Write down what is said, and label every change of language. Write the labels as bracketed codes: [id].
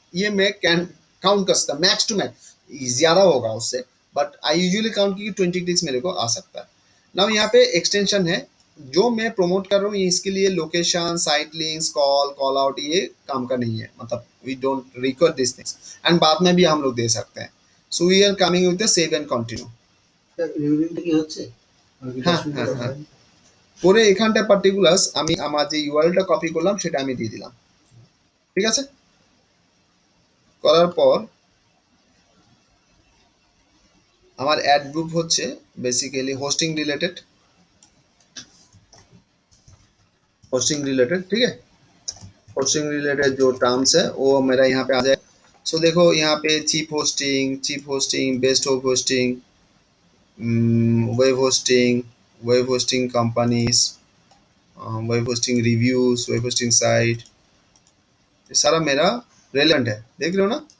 [hi] ये मैं can count कर सकता, मैक्स टू मैक्स ज्यादा होगा उससे, बट आई यूजुअली काउंट की 20 क्लिक्स मेरे को आ सकता है। नाउ यहाँ पे एक्सटेंशन है जो मैं प्रमोट कर रहा हूँ, इसके लिए location, site links, call out ये काम का नहीं है, मतलब [en] we don't record this things, [hi] and बाद में भी हम लोग दे सकते हैं। [en] So we are coming with the save and continue. [bn] রিভিউটা কি হচ্ছে আর কি 10 হ্যাঁ মিনিট হ্যাঁ পর হ্যাঁ, হয়? করে এখানটা পার্টিকুলার্স আমি আমার যে ইউআরএলটা কপি করলাম সেটা আমি দিয়ে দিলাম, ঠিক আছে। করার পর আমার অ্যাড গ্রুপ হচ্ছে বেসিক্যালি [hi] होस्टिंग रिलेटेड, ठीक है। होस्टिंग रिलेटेड जो टर्म्स है वो मेरा यहाँ पे आ जाए। सो देखो यहाँ पे cheap hosting, best of hosting, web hosting companies, web hosting reviews, web hosting site, ये सारा मेरा रेलेवेंट है, देख रहे हो ना।